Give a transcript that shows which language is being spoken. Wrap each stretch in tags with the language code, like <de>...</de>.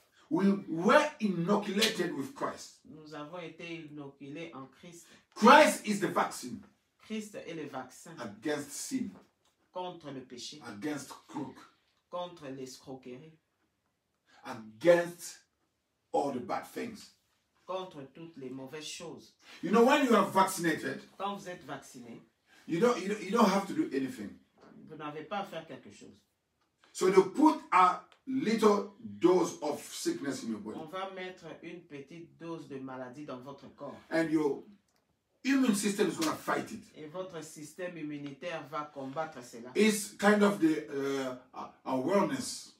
<en>We were inoculated with Christ.</en> <fr>Nous avons été inoculés en Christ.</fr> <en>Christ is the vaccine</en> <fr>Christ est le vaccin</fr> <en>against sin,</en> <fr>contre le péché,</fr> <en>against crook,</en> <fr>contre l'escroquerie,</fr> <en>against all the bad things.</en> <fr>contre toutes les mauvaises choses.</fr> <en>You know, when you are vaccinated,</en> <fr>Quand vous êtes vacciné,</fr> <en>you don't have to do anything.</en> <fr>vous n'avez pas à faire quelque chose.</fr> <en>So they put a little dose of sickness in your body,</en> <fr>On va mettre une petite dose de maladie dans votre corps.</fr> <en>and your immune system is going to fight it.</en> <fr>Et votre système immunitaire va combattre cela.</fr> <en>It's kind of the awareness.</en>